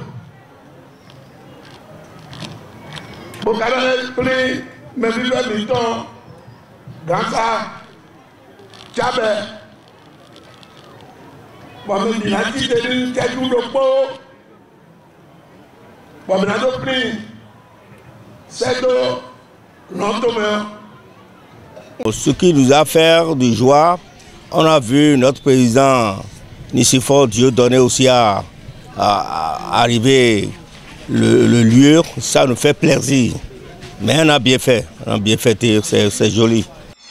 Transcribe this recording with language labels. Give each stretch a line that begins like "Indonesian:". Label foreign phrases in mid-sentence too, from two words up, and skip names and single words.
Ewe: bokaɖe kple mevive mitɔ Gansa Tsabe bɔmedina ti de ɖi tɛdu ɖokpo bɔmenado kple sɛdo nɔtome.
French: Ce qui nous a fait de joie, on a vu notre président Nicéphore Dieudonné aussi à arriver le lieu, ça nous fait plaisir. Mais on a bien fait, c'est joli.